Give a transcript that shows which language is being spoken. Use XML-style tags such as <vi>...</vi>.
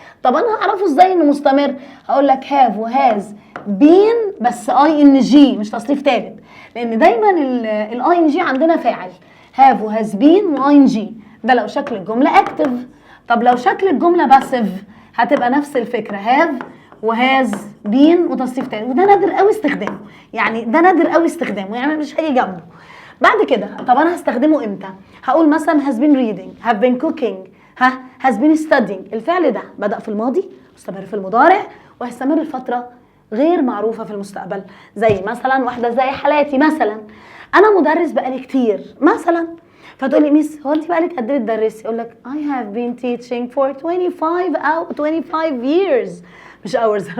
<ar>طب انا هعرفه ازاي انه مستمر؟ هقول لك have وهاز been بس ing مش تصريف ثالث، لان دايما ing عندنا فاعل. have وهاز been وing ده لو شكل الجمله اكتف. طب لو شكل الجمله باسيف هتبقى نفس الفكره، have وهاز been وتصريف ثالث. وده نادر قوي استخدامه، يعني ده نادر قوي استخدامه، يعني مش هيجي جنبه. بعد كده طب انا هستخدمه امتى؟ هقول مثلا</ar> <en>has been reading، have been cooking، has been studying.</en> <ar>الفعل ده بدأ في الماضي، مستمر في المضارع، وهيستمر لفترة غير معروفة في المستقبل. زي مثلا واحدة زي حالاتي، مثلا انا مدرس بقالي كتير مثلا، فتقول لي ميس هو انت بقالك قد ايه بتدرسي؟ اقول لك</ar> <en>I have been teaching for 25 years،</en> <ar>مش hours.</ar>